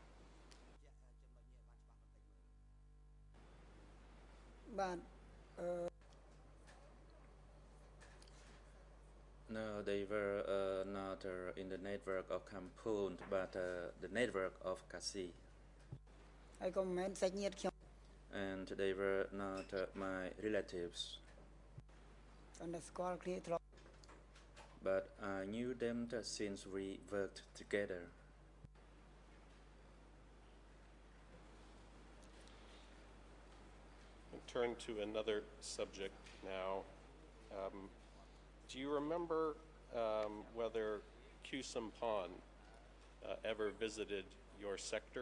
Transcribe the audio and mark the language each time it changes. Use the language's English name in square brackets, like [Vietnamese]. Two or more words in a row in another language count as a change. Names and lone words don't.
[English] No, they were not in the network of Kampung, but the network of Kasi. [Khmer] ហើយក៏មិនមែនសាច់ញាតិខ្ញុំ [English] And they were not my relatives, [Khmer] គាត់តែស្គាល់គ្នាធ្លាប់ [English] but I knew them since we worked together. I'll turn to another subject now. Do you remember whether Q-Samphan ever visited your sector?